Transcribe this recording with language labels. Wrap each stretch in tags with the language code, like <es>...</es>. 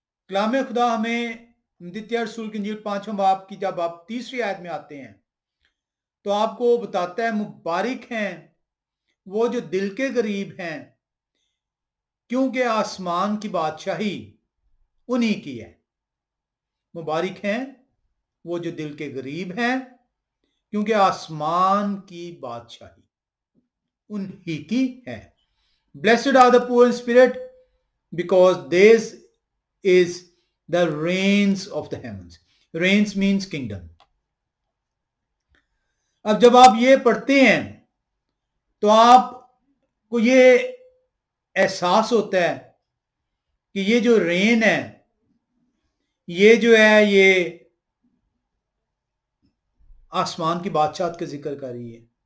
<ur>کلام خدا ہمیں متی رسول کی انجیل 5واں باب کی جب آپ 3 آیت میں آتے ہیں تو آپ کو بتاتا ہے مبارک ہیں وہ جو دل کے قریب ہیں، کیونکہ آسمان کی بادشاہی انہی کی ہے. مبارک ہیں وہ جو دل کے قریب ہیں، کیونکہ آسمان کی بادشاہی انہی کی ہے.</ur> <en>Blessed are the poor in spirit, because theirs is the reigns of the heavens. Reigns means kingdom.</en> <ur>اب جب آپ یہ پڑھتے ہیں تو آپ کو یہ احساس ہوتا ہے کہ یہ جو رین ہے، یہ جو ہے، یہ آسمان کی بادشاہت کا ذکر کر رہی ہے.</ur>